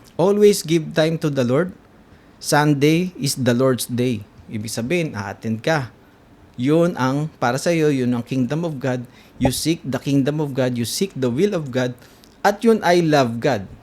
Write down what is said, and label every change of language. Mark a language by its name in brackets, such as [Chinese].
[English] Always give time to the Lord. Sunday is the Lord's day. [Filipino] Ibig sabihin, a-attend ka. Yun ang, para sa iyo, yun ang kingdom of God. [English] You seek the kingdom of God, you seek the will of God, [Filipino] at yun ay [English] love God.